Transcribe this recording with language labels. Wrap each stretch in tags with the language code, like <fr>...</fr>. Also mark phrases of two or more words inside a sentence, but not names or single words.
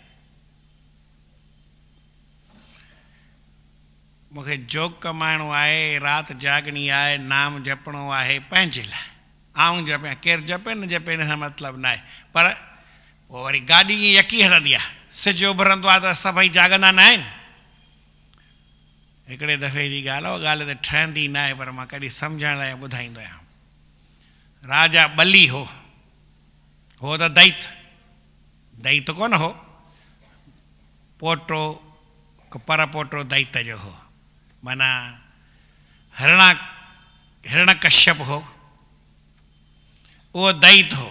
<sd>मूंखे जोग कमाइणो आहे, राति जागणी आहे, नाम जपणो आहे पंहिंजे लाइ। आउं जपियां, केरु जपे न जपे हिन सां मतिलबु न आहे, पर पोइ वरी गाॾी ईअं यकी हलंदी आहे, सिज उभरंदो आहे त सभई जाॻंदा न आहिनि। हिकिड़े दफ़े जी ॻाल्हि आहे, उहा ॻाल्हि त ठहंदी न आहे, पर मां कॾहिं सम्झण लाइ ॿुधाईंदो आहियां। राजा बली हो त दैत कोन हो, पोटो पर पोटो दैत जो हो, माना हिरण्यकश्यप हो, उहो दैत हो।</sd>